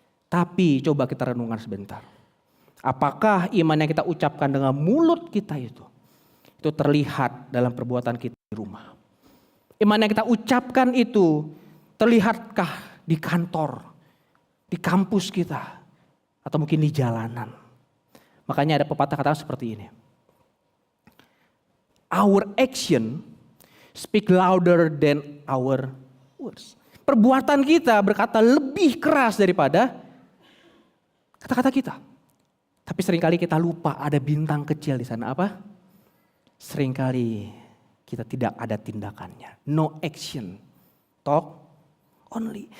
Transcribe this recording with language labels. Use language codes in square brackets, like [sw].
[id] Tapi coba kita renungkan sebentar. Apakah iman yang kita ucapkan dengan mulut kita itu terlihat dalam perbuatan kita di rumah? Iman yang kita ucapkan itu terlihatkah di kantor, di kampus kita, atau mungkin di jalanan? Makanya ada pepatah kata seperti ini. [en] Our action speak louder than our words. [id] Perbuatan kita berkata lebih keras daripada kata-kata kita. Tapi seringkali kita lupa ada bintang kecil di sana. Apa? Seringkali kita tidak ada tindakannya. [en] No action, talk only.